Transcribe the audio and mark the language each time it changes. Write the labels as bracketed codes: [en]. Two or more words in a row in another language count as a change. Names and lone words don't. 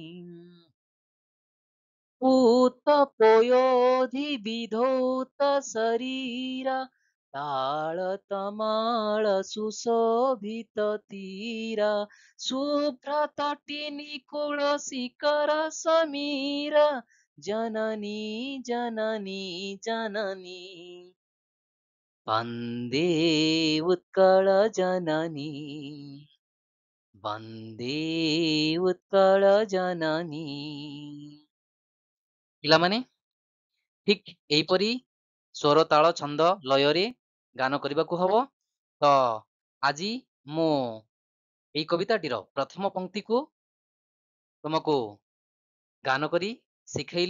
[or] ପୂତପୟୋଧିବିଧୌତ ଶରୀରା ତାଳତମାଳ ସୁଶୋଭିତତୀରା ଶୁଭ୍ରତଟିନିକୁଳଶିଖର ସମୀରା ଜନନୀ ଜନନୀ ଜନନୀ ବନ୍ଦେ ଉତ୍କଳଜନନୀ ବନ୍ଦେ ଉତ୍କଳଜନନୀ। ପିଲାମାନେ ଠିକ୍ ଏହିପରି ସ୍ୱର ତାଳ ଛନ୍ଦ ଲୟରେ ଗାନ କରିବାକୁ ହବ। ତ ଆଜି ମୁଁ ଏଇ କବିତାଟିର ପ୍ରଥମ ପଂକ୍ତିକୁ ତୁମକୁ ଗାନ କରି ଶିଖେଇଲି।